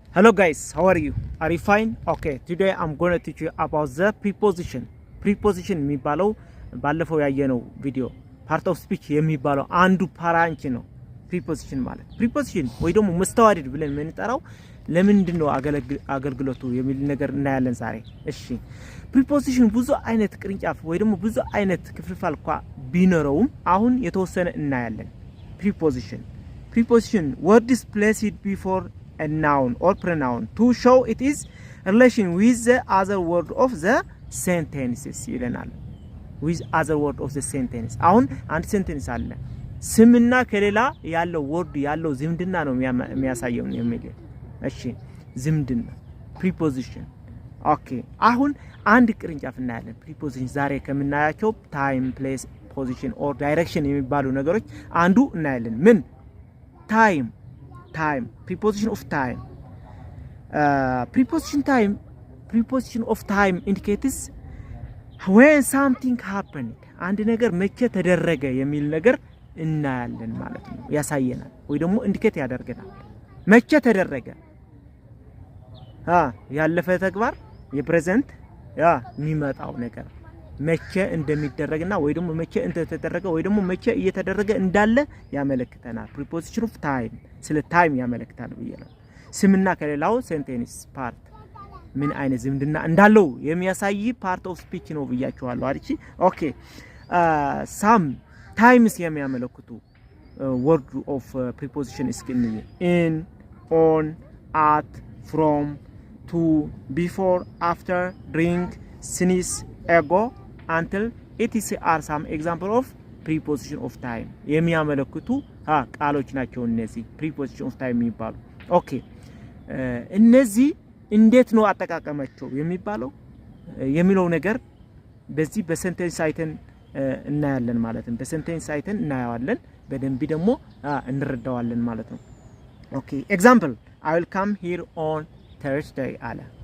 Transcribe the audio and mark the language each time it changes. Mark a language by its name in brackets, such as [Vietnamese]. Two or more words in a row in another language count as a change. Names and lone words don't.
[English] Hello guys, how are you? Are you fine? Okay, today I'm going to teach you about the preposition. [Amharic] Preposition የሚባለው ባለፈው ያየነው ቪዲዮ [English] part of speech [Amharic] የሚባለው አንዱ ፓራንች ነው። preposition ማለት preposition ወይ ደግሞ መስተዋድድ ብለን የምንጠራው ለምንድን ነው አገልግሎቱ የሚል ነገር እናያለን ዛሬ። እሺ preposition ብዙ አይነት ቅርንጫፍ ወይ ደግሞ ብዙ አይነት ክፍልፋል ቢኖረውም አሁን የተወሰነ እናያለን። [English] preposition word is placed before a noun or pronoun to show it is relation with the other word of the [Amharic] sentences ይለናል። [English] with other word of the sentence [Amharic] አሁን አንድ ሴንቴንስ አለ ስምና ከሌላ ያለው ወርድ ያለው ዝምድና ነው የሚያሳየው የሚል እሺ ዝምድና preposition ኦኬ አሁን አንድ ቅርንጫፍ እናያለን preposition ዛሬ ከምናያቸው [English] time place position or direction [Amharic] የሚባሉ ነገሮች አንዱ እናያለን ምን [English] time preposition of time preposition of time indicates when something happened [Amharic] አንድ ነገር መቼ ተደረገ የሚል ነገር እናያለን ማለት ነው ያሳየናል ወይ ደግሞ ኢንዲኬት ያደርገናል መቼ ተደረገ ያለፈ ተግባር የፕሬዘንት የሚመጣው ነገር መቼ እንደሚደረግና ወይ ደግሞ መቼ እንደተደረገ ወይ ደግሞ መቼ እየተደረገ እንዳለ ያመለክተናል [English] preposition of time [Amharic] ስለ ታይም ያመለክታል ብየናል ስምና ከሌላው ሴንቴንስ ፓርት ምን አይነት ዝምድና እንዳለው የሚያሳይ [English] part of speech [Amharic] ነው ብያችኋለሁ አይደል ኦኬ [English] some times የሚያመለክቱ word of preposition ስኪን in on at from to before after during since ago until etc are some example of preposition of time [Amharic] የሚያመለክቱ ቃሎች ናቸው እነዚህ [English] preposition of time [Amharic] የሚባሉ ኦኬ እነዚህ እንዴት ነው አጠቃቀማቸው የሚባለው የሚለው ነገር በዚህ በሴንቴንስ አይተን እናያለን ማለት ነው በሴንቴንስ አይተን እናያዋለን በደንብ ደግሞ እንረዳዋለን ማለት ነው ኦኬ ኤግዛምፕል [English] I will come here on Thursday [Amharic] አለ I